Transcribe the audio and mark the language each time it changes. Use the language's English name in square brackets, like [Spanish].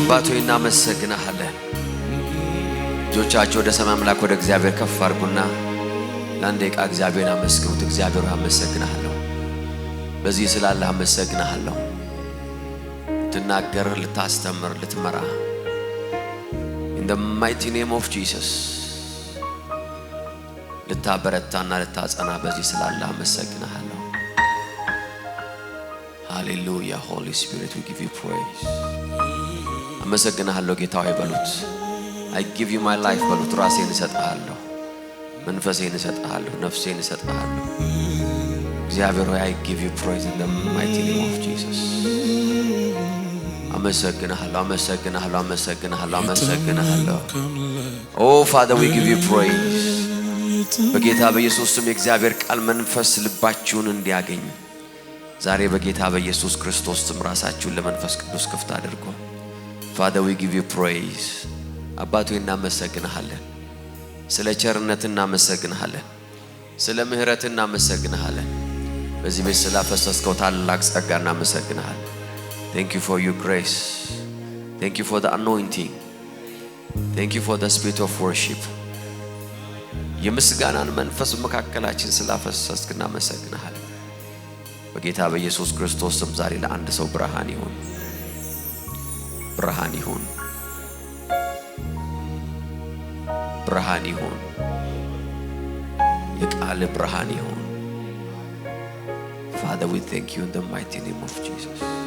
[Amharic] አባቶ እናመሰግናለን። እጆቻችሁ ወደ ሰማይ አምላክ ወደ እግዚአብሔር ከፍ አድርጉና ለአንድ ደቂቃ እግዚአብሔርን አመስግኑት። እግዚአብሔር አመሰግናለሁ፣ በዚህ ስላለህ አመሰግናለሁ። ልትናገር፣ ልታስተምር፣ ልትመራ [English] in the mighty name of Jesus [Amharic] ልታበረታና ልታጸና በዚህ ስላለህ አመሰግናለሁ። Hallelujah. [English] Holy Spirit, we give you praise. [Amharic] አመሰግናለሁ ጌታ ሆይ በሉት። [English] I give you my life [Amharic] በሉት። ራሴን እሰጥሃለሁ፣ መንፈሴን እሰጥሃለሁ፣ ነፍሴን እሰጥሃለሁ። እግዚአብሔር ሆይ [English] I give you praise in the mighty name of Jesus. [Amharic] አመሰግናለሁ፣ አመሰግናለሁ፣ አመሰግናለሁ፣ አመሰግናለሁ። [English] Oh Father, we give you praise. [Amharic] በጌታ በኢየሱስ ስም የእግዚአብሔር ቃል መንፈስ ልባችሁን እንዲያገኝ ዛሬ በጌታ በኢየሱስ ክርስቶስ ስም ራሳችሁን ለመንፈስ ቅዱስ ክፍት አድርጉ። [English] Father, we give you praise. [Amharic] አባቶ እናመሰግናለን፣ ስለ ቸርነት እናመሰግናለን፣ ስለ ምህረት እናመሰግናለን። በዚህ ቤት ስላፈሰስከው ታላቅ ጸጋ እናመሰግናለን። [English] Thank you for your grace. Thank you for the anointing. Thank you for the spirit of worship. [Amharic] የምስጋናን መንፈስ መካከላችን ስላፈሰስክ እናመሰግናለን። በጌታ በኢየሱስ ክርስቶስ ስም ዛሬ ለአንድ ሰው ብርሃን ይሁን፣ ብርሃን ይሁን፣ ብርሃን ይሁን፣ የቃል ብርሃን ይሁን። [English] Father, we thank you in the mighty name of Jesus.